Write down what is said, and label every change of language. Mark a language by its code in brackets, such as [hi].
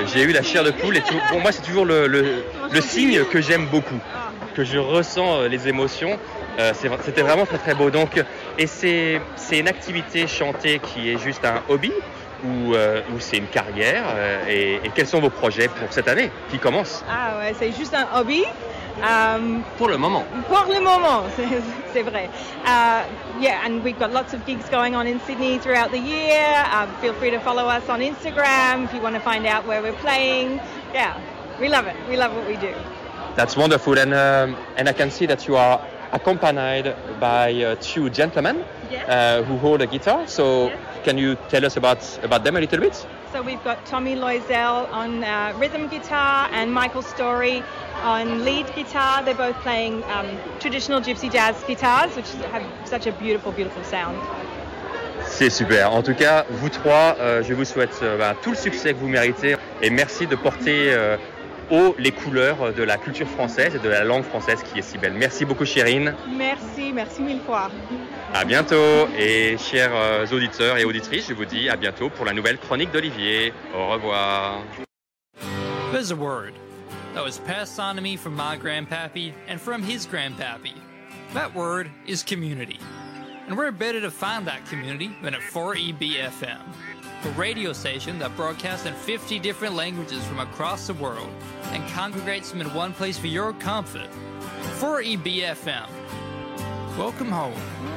[fr] J'ai eu la chair de poule. Et tout, pour moi, c'est toujours le signe que j'aime beaucoup, que je ressens les émotions. C'était vraiment très, très beau. Donc, et c'est une activité chantée qui est juste un hobby ou c'est une carrière? Et quels sont vos projets pour cette année qui commence? Ah ouais, c'est juste un hobby. Pour le moment. Pour le moment, c'est vrai. [en] Yeah, and we've got lots of gigs going on in Sydney throughout the year. Feel free to follow us on Instagram if you want to find out where we're playing. Yeah, we love it. We love what we do. That's wonderful. And I can see that you are accompanied by two gentlemen. Yes. Who hold a guitar. So yes. Can you tell us about them a little bit? So we've got Tommy Loisel on rhythm guitar and Michael Story on lead guitar. They're both playing traditional gypsy jazz guitars, which have such a beautiful, beautiful sound. [fr] C'est super. En tout cas, vous trois, je vous souhaite tout le succès que vous méritez. Et merci de porter haut les couleurs de la culture française et de la langue française qui est si belle. Merci beaucoup, Sherin. Merci, merci mille fois. À bientôt. Et chers auditeurs et auditrices, je vous dis à bientôt pour la nouvelle chronique d'Olivier. Au revoir. [en] There's a word that was passed on to me from my grandpappy and from his grandpappy. That word is community. And we're better to find that community than at 4EBFM, a radio station that broadcasts in 50 different languages from across the world and congregates them in one place for your comfort. 4EBFM. Welcome home.